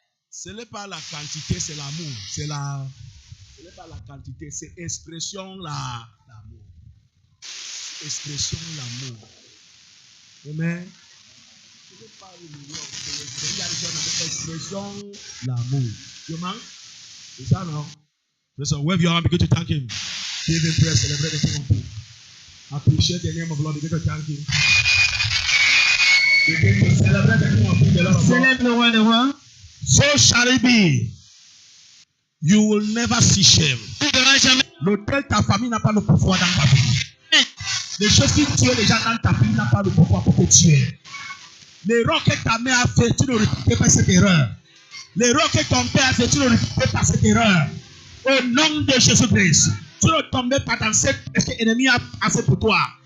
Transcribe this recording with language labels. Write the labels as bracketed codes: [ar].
[fr] Ce n'est pas la quantité, c'est l'amour. Ce n'est pas la quantité, c'est expression l'amour. Expression l'amour. Amen. Ce n'est pas le million, c'est expression l'amour. [en] You man? [fr] C'est ça, non? [en] Listen, wave your hand, begin to thank him. Give him praise, celebrate the King of Kings. Appreciate the name of the Lord, begin to thank him. Begin to celebrate the King of Kings, the Lord of Lords. [fr] Célèbre le roi des rois. [en] So shall it be. You will never see shame. [fr] Tu ne verras jamais. L'autel, ta famille n'a pas le pouvoir dans ta vie. Les choses qui tuent les gens dans ta famille n'ont pas le pouvoir pour te tuer. L'erreur que ta mère a fait, tu ne répètes pas cette erreur. L'erreur que ton père a fait, tu ne répètes pas cette erreur. Au nom de Jésus-Christ, tu ne tombes pas dans cette ce que l'ennemi a fait pour toi.